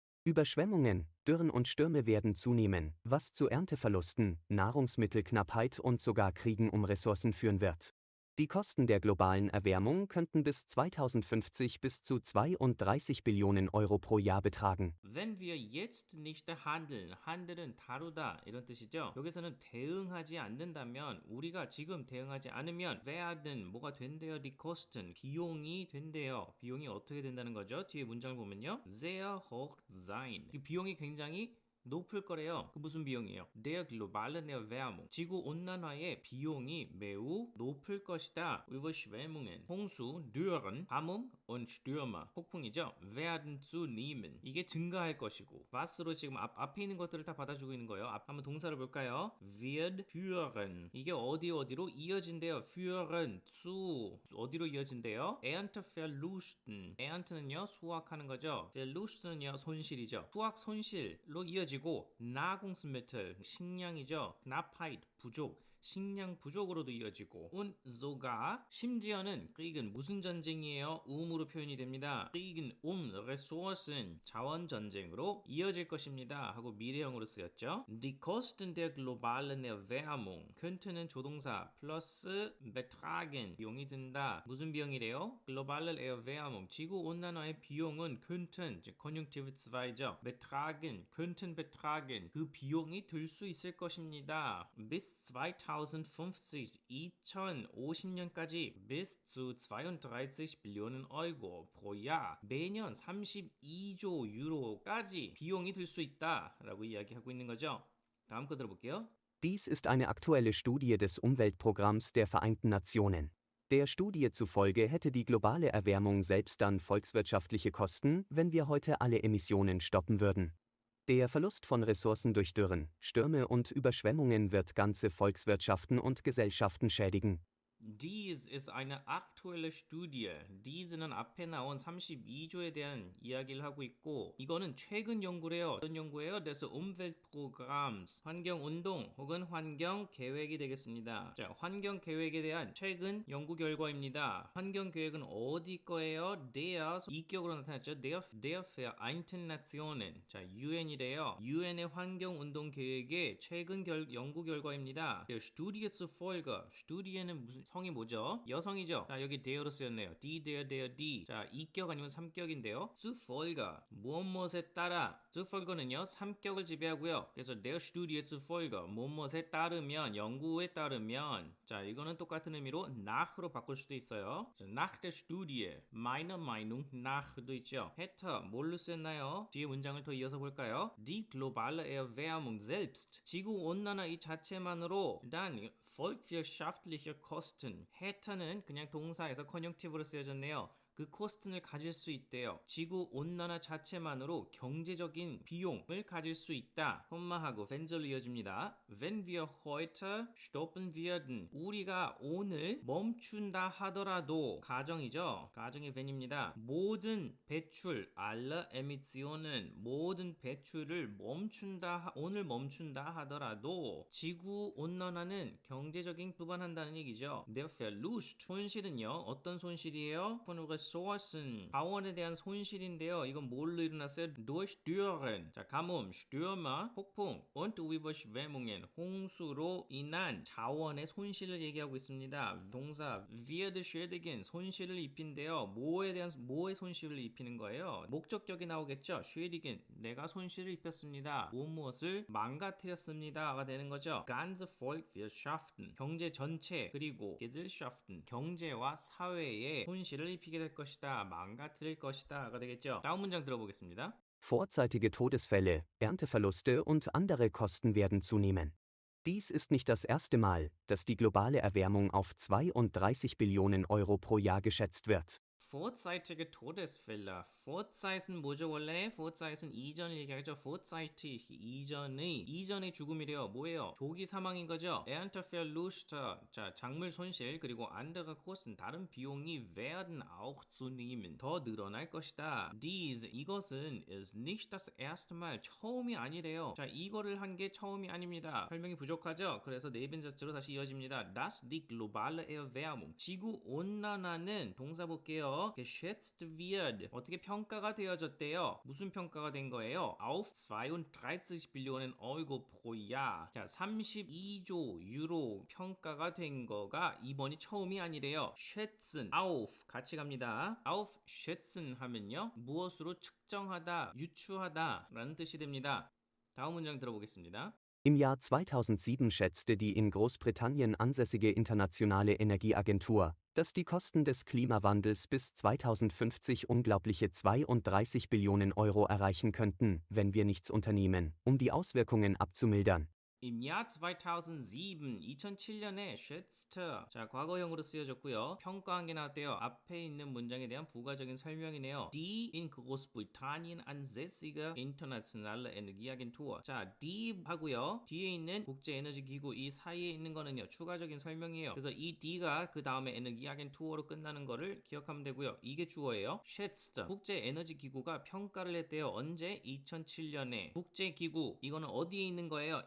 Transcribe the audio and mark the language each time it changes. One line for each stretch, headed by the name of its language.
German: Überschwemmungen, Dürren und Stürme werden zunehmen, was zu Ernteverlusten, Nahrungsmittelknappheit und sogar Kriegen um Ressourcen führen wird. Die Kosten der globalen Erwärmung könnten bis 2050 bis zu 32 Billionen Euro pro Jahr betragen. Wenn wir jetzt nicht handeln, handel은
Korean: 다루다 이런 뜻이죠. 여기서는 대응하지 않는다면, 우리가 지금 대응하지 않으면
German: werden
Korean: 뭐가 된대요?
German: Die Kosten
Korean: 비용이 된대요. 비용이 어떻게 된다는 거죠? 뒤에 문장을 보면요,
German: sehr hoch sein.
Korean: 이 비용이 굉장히 높을 거래요. 그 무슨 비용이에요?
German: Der globalen Erwärmung.
Korean: 지구 온난화의 비용이 매우 높을 것이다.
German: Überschwemmungen,
Korean: 홍수,
German: Dürren,
Korean: 가뭄
German: und Stürme,
Korean: 폭풍이죠.
German: werden zunehmen.
Korean: 이게 증가할 것이고, was로 지금 앞에 있는 것들을 다 받아주고 있는 거예요. 한번 동사를 볼까요?
German: wird führen.
Korean: 이게 어디로 이어진대요.
German: führen zu
Korean: 어디로 이어진대요?
German: Ernteverlusten.
Korean: Ernte는요 수확하는 거죠. Verlust는요 손실이죠. 수확 손실로 이어지고, Nahrungsmittel 식량이죠. Knappheit 부족, 식량 부족으로도 이어지고,
German: und sogar
Korean: 심지어는 Kriegen 무슨 전쟁이에요? 음으로 표현이 됩니다. Kriegen Ressourcen 자원 전쟁으로 이어질 것입니다 하고 미래형으로 쓰였죠.
German: Die Kosten der globalen Erwärmung könnte는
Korean: 조동사 플러스
German: betragen
Korean: 비용이 든다. 무슨 비용이래요?
German: globale Erwärmung
Korean: 지구 온난화의 비용은
German: könnten Konjunktiv 2죠. betragen könnten betragen
Korean: 그 비용이 들 수 있을 것입니다.
German: bis 2050
Korean: 2050년까지
German: bis zu 32 Billionen Euro pro Jahr
Korean: 매년 32조 유로까지 비용이 들 수 있다라고 이야기하고 있는 거죠. 다음 거 들어볼게요.
German: Dies ist eine aktuelle Studie des Umweltprogramms der Vereinten Nationen. Der Studie zufolge hätte die globale Erwärmung selbst dann volkswirtschaftliche Kosten, wenn wir heute alle Emissionen stoppen würden. Der Verlust von Ressourcen durch Dürren, Stürme und Überschwemmungen wird ganze Volkswirtschaften und Gesellschaften schädigen. Dies ist eine aktuelle Studie.
Korean: Diese는 앞에 나온 32조에 대한 이야기를 하고 있고, 이거는 최근 연구래요. 어떤 연구예요?
German: des Umweltprogramms.
Korean: 환경운동 혹은 환경계획이 되겠습니다. 자, 환경계획에 대한 최근 연구 결과입니다. 환경계획은 어디 거예요?
German: der,
Korean: 이격으로 나타났죠.
German: der Vereinten Nationen.
Korean: 자, UN이래요. UN의 환경운동 계획의 최근 연구 결과입니다.
German: der Studie zufolge.
Korean: Studie는 무슨 성이 뭐죠? 여성이죠. 자, 여기 대어로 쓰였네요. die, der, die. 자, 이격 아니면 삼격인데요.
German: zufolge
Korean: 무엇에 따라. zufolge는요 3격을 지배하고요. 그래서
German: der Studie zufolge
Korean: 무엇에 따르면, 연구에 따르면. 자, 이거는 똑같은 의미로 nach로 바꿀 수도 있어요. 자,
German: nach der Studie meine Meinung nach도
Korean: 있죠. hätte 뭘로 쓰였나요? 뒤에 문장을 더 이어서 볼까요?
German: die globale Erwärmung selbst 지구 온난화 이 자체만으로 dann volkswirtschaftliche Kosten hätte
Korean: 는 그냥 동사에서 컨junk티브로 쓰여졌네요. 그 코스트를 가질 수 있대요. 지구 온난화 자체만으로 경제적인 비용을 가질 수 있다. 콤마하고 wenn절로 이어집니다.
German: Wenn wir heute stoppen würden.
Korean: 우리가 오늘 멈춘다 하더라도, 가정이죠. 가정의 when입니다. 모든 배출,
German: alle Emissionen,
Korean: 모든 배출을 오늘 멈춘다 하더라도 지구 온난화는 경제적인 부반한다는 얘기죠.
German: Der Verlust,
Korean: 손실은요. 어떤 손실이에요?
German: von Ressourcen,
Korean: 자원에 대한 손실인데요. 이건 뭘로 일어났어요?
German: durch Dürren,
Korean: 자, 가뭄, Stürme, 폭풍,
German: und Überschwemmungen,
Korean: 홍수로 인한 자원의 손실을 얘기하고 있습니다. 동사
German: wird schädigen,
Korean: 손실을 입힌대요. 뭐의 손실을 입히는 거예요? 목적격이 나오겠죠. schädigen, 내가 손실을 입혔습니다. 무엇을 망가뜨렸습니다가 되는 거죠.
German: ganze Volkswirtschaften,
Korean: 경제 전체, 그리고 Gesellschaften, 경제와 사회에 손실을 입히게 될 것이다. 망가뜨릴 것이다가 되겠죠. 다음 문장 들어보겠습니다.
German: Vorzeitige Todesfälle, Ernteverluste und andere Kosten werden zunehmen. Dies ist nicht das erste Mal, dass die globale Erwärmung auf 32 Billionen Euro pro Jahr geschätzt wird. vorzeitige Todesfälle.
Korean: Vorzeit은 뭐죠 원래? Vorzeit은 이전을 얘기하죠. Vorzeitig 이전의 죽음이래요. 뭐예요? 조기 사망인 거죠. Ernteverlust, 자 작물 손실 그리고
German: andere Kosten
Korean: 다른 비용이
German: werden auch zunehmen
Korean: 더 늘어날 것이다. 이것은
German: is nicht das erste Mal
Korean: 처음이 아니래요. 자 이거를 한 게 처음이 아닙니다. 설명이 부족하죠? 그래서 네ben자체로 다시 이어집니다.
German: Das die globale Erwärmung
Korean: 지구 온난화는 동사 볼게요.
German: geschätzt wird
Korean: 어떻게 평가가 되어졌대요? 무슨 평가가 된 거예요?
German: auf 32 Billionen Euro pro Jahr.
Korean: 자 32조 유로 평가가 된 거가 이번이 처음이 아니래요.
German: schätzen auf
Korean: 같이 갑니다.
German: auf schätzen
Korean: 하면요 무엇으로 측정하다, 유추하다 라는 뜻이 됩니다. 다음 문장 들어보겠습니다.
German: Im Jahr 2007 schätzte die in Großbritannien ansässige Internationale Energieagentur, dass die Kosten des Klimawandels bis 2050 unglaubliche 32 Billionen Euro erreichen könnten, wenn wir nichts unternehmen, um die Auswirkungen abzumildern. Im Jahr 2007,
Korean: 2007년에 schätzte, 자 과거형으로 쓰여졌고요. 평가한 게 나왔대요. 앞에 있는 문장에 대한 부가적인 설명이네요.
German: Die in Großbritannien ansässige internationale Energieagentur.
Korean: 자,
German: die
Korean: 하고요. 뒤에 있는 국제에너지기구 이 사이에 있는 거는요. 추가적인 설명이에요. 그래서 이 die가 그 다음에 Energieagentur로 끝나는 거를 기억하면 되고요. 이게 주어예요. schätzte, 국제에너지기구가 평가를 했대요. 언제? 2007년에. 국제기구, 이거는 어디에 있는 거예요?